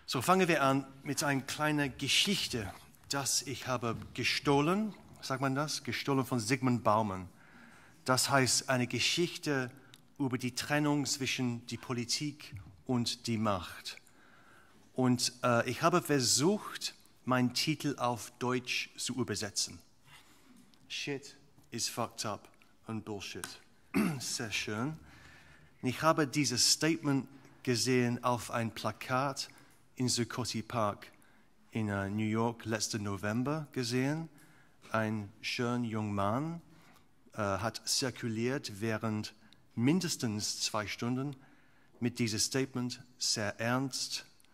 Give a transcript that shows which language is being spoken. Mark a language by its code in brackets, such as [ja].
[de] So, fangen wir an mit einer kleinen Geschichte, das ich habe gestohlen, sagt man das? Gestohlen von Zygmunt Bauman. Das heißt, eine Geschichte über die Trennung zwischen die Politik und die Macht. Und ich habe versucht, meinen Titel auf Deutsch zu übersetzen. [en] Shit is fucked up and bullshit. [de] Sehr schön. Ich habe dieses Statement gesehen auf ein Plakat in Zuccotti Park in New York letzten November gesehen. Ein schöner junger Mann hat zirkuliert während mindestens 2 Stunden mit diesem Statement, sehr ernst.